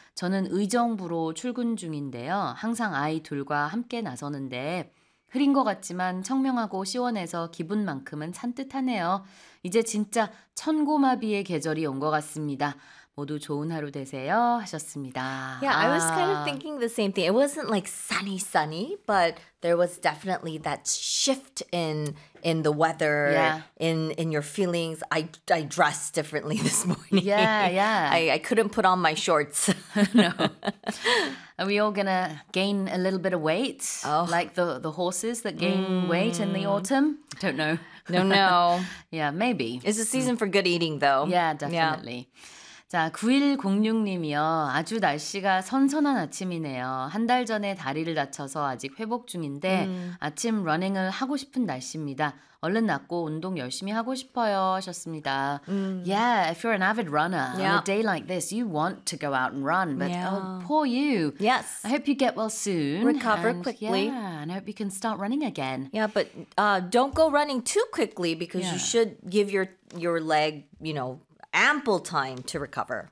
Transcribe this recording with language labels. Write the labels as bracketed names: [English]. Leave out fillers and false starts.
[Korean] 저는 의정부로 출근 중인데요. 항상 아이 둘과 함께 나서는데 흐린 것 같지만 청명하고 시원해서 기분만큼은 산뜻하네요. 이제 진짜 천고마비의 계절이 온 것 같습니다. 모두 좋은 하루 되세요 하셨습니다. [English] Yeah, I was kind of thinking the same thing. It wasn't like sunny, sunny, but there was definitely that shift in the weather, in your feelings. I dressed differently this morning. I couldn't put on my shorts. No. Are we all gonna gain a little bit of weight? Oh. Like the horses that gain weight in the autumn? Don't know. No, no. Yeah, maybe. It's a season for good eating, though. Yeah, definitely. Yeah. [Korean] 자, 9106님이요. 아주 날씨가 선선한 아침이네요. 한 달 전에 다리를 다쳐서 아직 회복 중인데 아침 러닝을 하고 싶은 날씨입니다. 얼른 낫고 운동 열심히 하고 싶어요 하셨습니다. [English] Yeah, if you're an avid runner, on a day like this, you want to go out and run. But oh, poor you. Yes. I hope you get well soon. Recover quickly. Yeah, and I hope you can start running again. Yeah, but don't go running too quickly because you should give your leg, you know, ample time to recover.